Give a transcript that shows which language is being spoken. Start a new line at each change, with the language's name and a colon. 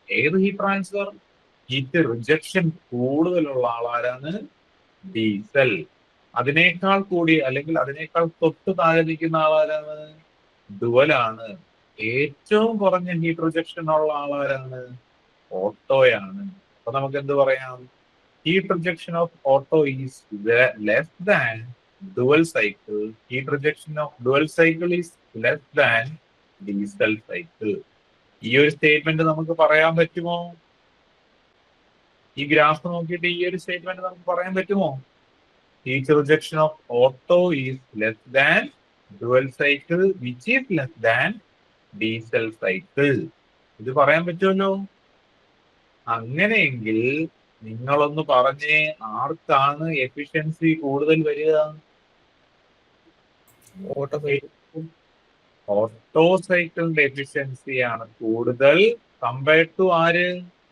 Malayalam: ഏത് heat transfer? Heat rejection കൂടുതലുള്ള ആളാരാണ്? Diesel. അതിനേക്കാൾ കൂടി അല്ലെങ്കിൽ അതിനേക്കാൾ തൊട്ട് താഴെ നിൽക്കുന്ന ആളാരാണ്? ഡുവലാണ്. ഏറ്റവും കുറഞ്ഞ ഹീറ്റ് റിജക്ഷൻ ഉള്ള ആളാരാണ്? ഓട്ടോയാണ്. അപ്പൊ നമുക്ക് എന്ത് പറയാം?
English: Heat rejection of Otto is less than dual cycle. Heat rejection of dual cycle is less than diesel cycle.
Malayalam: ഈ ഒരു സ്റ്റേറ്റ്മെന്റ് നമുക്ക് പറയാൻ പറ്റുമോ? ഈ ഗ്രാഫ് നോക്കിയിട്ട് ഈ ഒരു സ്റ്റേറ്റ്മെന്റ് നമുക്ക് പറയാൻ പറ്റുമോ?
English: Heat rejection of Otto is less than dual cycle, which is less than diesel cycle.
Malayalam: ഇത് പറയാൻ പറ്റുമല്ലോ. അങ്ങനെയെങ്കിൽ നിങ്ങളൊന്ന് പറഞ്ഞേ, ആർക്കാണ് എഫിഷ്യൻസി കൂടുതൽ വരിക? ഓട്ടോ സൈക്കിളിന്റെ എഫിഷ്യൻസിയാണ് കൂടുതൽ കമ്പയർഡ് ടു ആര്?